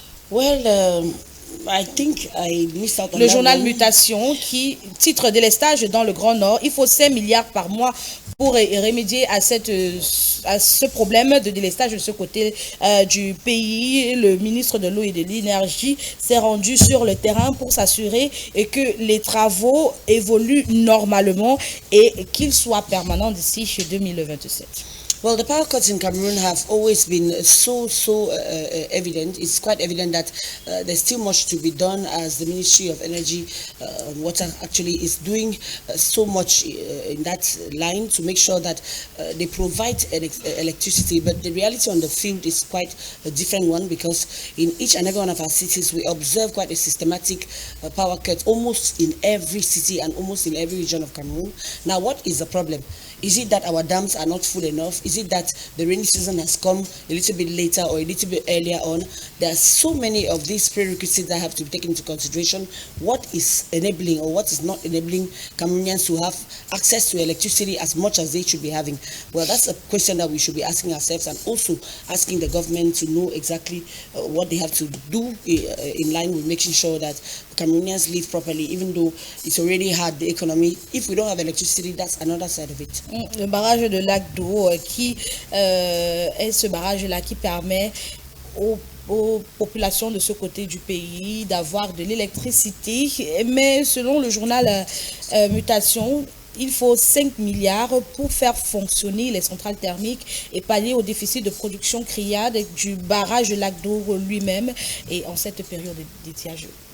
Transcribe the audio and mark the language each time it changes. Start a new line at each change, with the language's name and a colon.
English: Well, I think I missed out on
French: le journal Mutation qui titre délestage dans le Grand Nord. Il faut 5 milliards par mois pour remédier à ce problème de délestage de ce côté du pays. Le ministre de l'Eau et de l'Énergie s'est rendu sur le terrain pour s'assurer que les travaux évoluent normalement et qu'ils soient permanents d'ici 2027.
English: Well, the power cuts in Cameroon have always been so evident. It's quite evident that there's still much to be done, as the Ministry of Energy and Water actually is doing so much in that line to make sure that they provide electricity. But the reality on the field is quite a different one, because in each and every one of our cities, we observe quite a systematic power cut almost in every city and almost in every region of Cameroon. Now, what is the problem? Is it that our dams are not full enough? Is it that the rainy season has come a little bit later or a little bit earlier on? There are so many of these prerequisites that have to be taken into consideration. What is enabling or what is not enabling Cameroonians to have access to electricity as much as they should be having? Well, that's a question that we should be asking ourselves, and also asking the government to know exactly what they have to do in line with making sure that Cameroonians live properly, even though it's already hard, the economy. If we don't have electricity, that's another side of it.
French: Le barrage de Lac d'eau qui est ce barrage-là qui permet aux populations de ce côté du pays d'avoir de l'électricité. Mais selon le journal Mutation, il faut 5 milliards pour faire fonctionner les centrales thermiques et pallier au déficit de production criade du barrage de Lac d'eau lui-même et en cette période d'étiage.